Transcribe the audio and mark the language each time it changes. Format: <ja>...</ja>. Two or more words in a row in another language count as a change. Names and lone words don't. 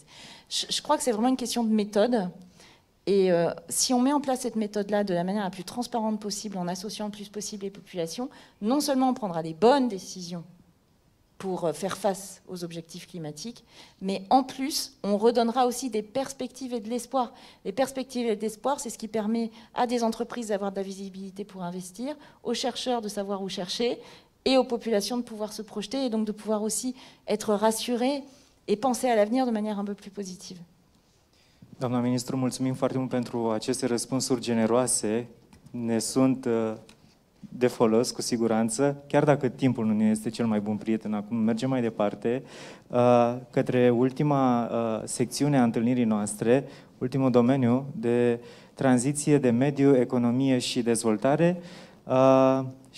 <fr>Je crois que c'est vraiment une question de méthode. Et si on met en place cette méthode-là de la manière la plus transparente possible, en associant le plus possible les populations, non seulement on prendra les bonnes décisions pour faire face aux objectifs climatiques, mais en plus, on redonnera aussi des perspectives et de l'espoir. Les perspectives et de l'espoir, c'est ce qui permet à des entreprises d'avoir de la visibilité pour investir, aux chercheurs de savoir où chercher, et aux populations de pouvoir se projeter, et donc de pouvoir aussi être rassurés et penser à l'avenir de manière un peu plus positive.</fr> <ro>Doamna ministru, mulțumim foarte mult pentru aceste răspunsuri generoase. Ne sunt de folos, cu siguranță, chiar dacă timpul nu ne este cel mai bun prieten. Acum mergem mai departe către ultima secțiune a întâlnirii noastre, ultimul domeniu de tranziție de mediu, economie și dezvoltare.</ro>